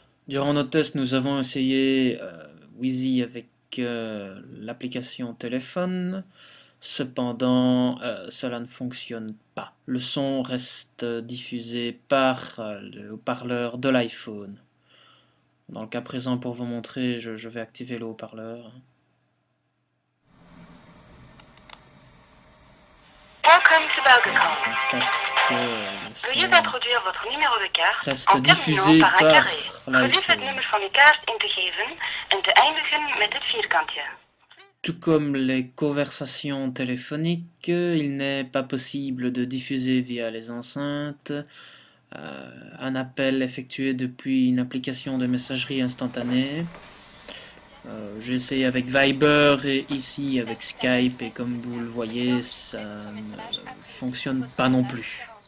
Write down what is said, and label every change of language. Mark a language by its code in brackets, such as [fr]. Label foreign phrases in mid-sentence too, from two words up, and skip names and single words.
[fr] Durant nos tests, nous avons essayé Wheezy avec l'application téléphone. Cependant, cela ne fonctionne pas. Le son reste diffusé par le haut-parleur de l'iPhone. Dans le cas présent, pour vous montrer, je vais activer le haut-parleur. [en] Welcome to Belgacom. [fr] On constate que Veuillez le son introduire votre numéro de carte reste en diffusé terminant par een par carré. [nl] Gelief het [fr] l'iPhone. [nl] nummer van uw kaart in te geven en te eindigen met het vierkantje. [fr] Tout comme les conversations téléphoniques, il n'est pas possible de diffuser via les enceintes un appel effectué depuis une application de messagerie instantanée. J'ai essayé avec Viber et ici avec Skype, et comme vous le voyez, ça ne fonctionne pas non plus.